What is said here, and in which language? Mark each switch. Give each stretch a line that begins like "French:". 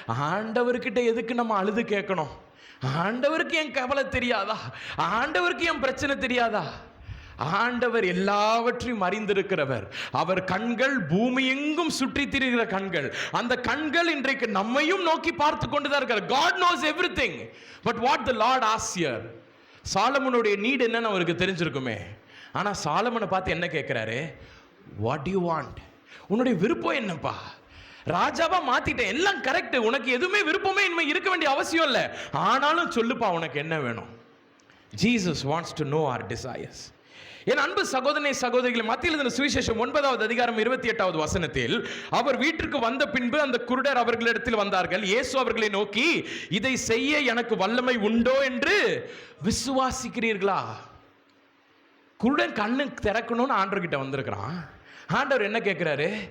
Tamil: ஆண்டவர்கிட்ட எதுக்கு நம்ம அழுது கேட்கணும்? ஆண்டவருக்கு என் கவலை தெரியாதா? ஆண்டவருக்கு என் பிரச்சனை தெரியாதா? ஆண்டவர் எல்லாவற்றையும் அறிந்திருக்கிறவர். அவர் கண்கள் பூமி எங்கும் சுற்றி திரிகிற கண்கள். அந்த கண்கள் இன்றைக்கு நம்மையும் நோக்கி பார்த்து கொண்டுதான் இருக்கிறார்.
English: God knows everything. But what the Lord asks here,
Tamil: சாலமோனுடைய நீட் என்னன்னு அவருக்கு தெரிஞ்சிருக்குமே. ஆனா சாலமோனை பார்த்து என்ன கேட்கிறாரு?
English: What do you want?
Tamil: உன்னுடைய விருப்பம் என்னப்பா? ராஜாவா மாத்திட்டேன், எல்லாம் கரெக்ட், உனக்கு எதுவுமே விருப்பமே இனிமே இருக்க வேண்டிய அவசியம் இல்லை, ஆனாலும் சொல்லுப்பா உனக்கு என்ன வேணும்?
English: Jesus wants to know our desires.
Tamil: என் அன்பு சகோதரனே சகோதரிகளை, மத்தியில் இருந்த சுவிசேஷம் 9வது அதிகாரம் 28வது வசனத்தில், அவர் வீட்டிற்கு வந்த பின்பு அந்த குருடர் அவர்களிடத்தில் வந்தார்கள். இயேசு அவர்களை நோக்கி, இதை செய்ய எனக்கு வல்லமை உண்டோ என்று விசுவாசிக்கிறீர்களா? குருடன் கண்ணு திறக்கணும்னு ஆண்டவர்கிட்ட வந்திருக்கிறான். ஆண்டவர் என்ன கேட்கிறாரு?